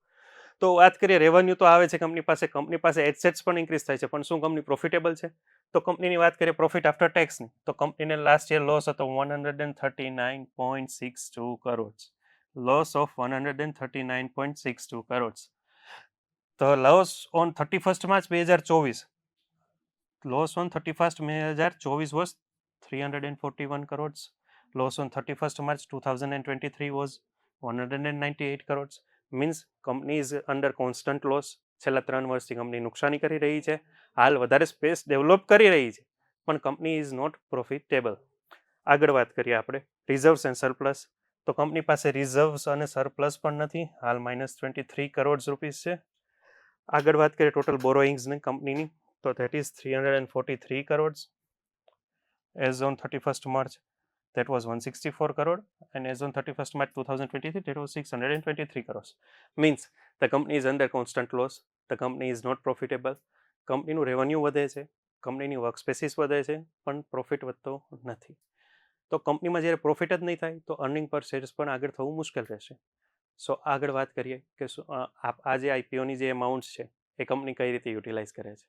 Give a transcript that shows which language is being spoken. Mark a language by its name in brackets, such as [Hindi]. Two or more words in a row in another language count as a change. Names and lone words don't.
[Gujarati] તો વાત કરીએ રેવન્યુ તો આવે છે કંપની પાસે એસેટ્સ પણ ઇન્ક્રીઝ થાય છે, પણ શું કંપની પ્રોફિટેબલ છે? તો કંપનીની વાત કરીએ પ્રોફિટ આફ્ટર ટેક્સની, તો કંપનીને [English] last year [Gujarati] લોસ હતો 139.62 કરોડ, [English] loss of [Gujarati] 139.62 કરોડ. [English] તો loss on 31 March 2024, loss on 31st May 2024 was 341 crores. Loss on 31st March 2023 was 198 crores. Means company is under constant loss. [Gujarati] છેલ્લા 3 વર્ષથી કંપની નુકસાની કરી રહી છે. હાલ વધારે [English] space develop [Gujarati] કરી રહી છે, પણ [English] company is not profitable. [Gujarati] આગળ વાત કરીએ આપણે [English] reserves and surplus, [Gujarati] તો કંપની પાસે રિઝર્વ્સ અને સરપ્લસ પણ નથી. હાલ -23 કરોડ રૂપીસ છે. આગળ વાત કરીએ ટોટલ બોરોઈંગ્સની કંપનીની, તો [English] that is 343 crores. As on 31st March, that was 164 crore, and as on 31st March 2023, that was 623 crores. Means the company is under constant loss. The company is not profitable. [Gujarati] કંપનીનું રેવન્યુ વધે છે, કંપનીની [English] work spaces [Gujarati] વધે છે, પણ પ્રોફિટ વધતો નથી. તો કંપનીમાં જ્યારે પ્રોફિટ જ નહીં થાય તો [English] earning per shares [Gujarati] પણ આગળ થવું મુશ્કેલ રહેશે. સો આગળ વાત કરીએ કે આ જે આઈપીઓની જે અમાઉન્ટ છે એ કંપની કઈ રીતે યુટિલાઇઝ કરે છે.